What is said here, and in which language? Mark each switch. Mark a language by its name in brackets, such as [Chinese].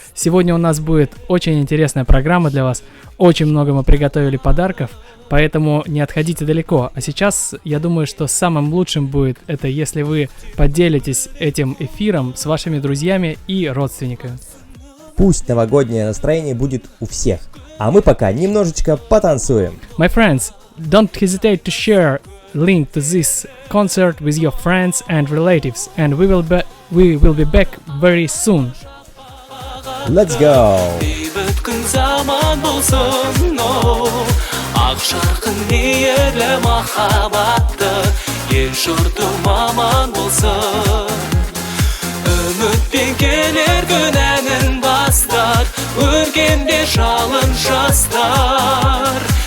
[Russian] Сегодня у нас будет очень интересная программа для вас, очень много мы приготовили подарков, поэтому не отходите далеко. А сейчас я думаю, что самым лучшим будет это, если вы поделитесь этим эфиром с вашими друзьями и родственниками. Пусть новогоднее настроение будет у всех, а мы пока немножечко потанцуем. [English] My friends, don't hesitate to share link to this concert with your friends and relatives, and we will be back very soon. Let's go! [Kazakh] Бейбіт күн заман болсын, ақ жарқын мейірлі махаббатты, ел жұртым аман болсын. Үмітпен келер күн әнін бастар, өргенде жалын жастар.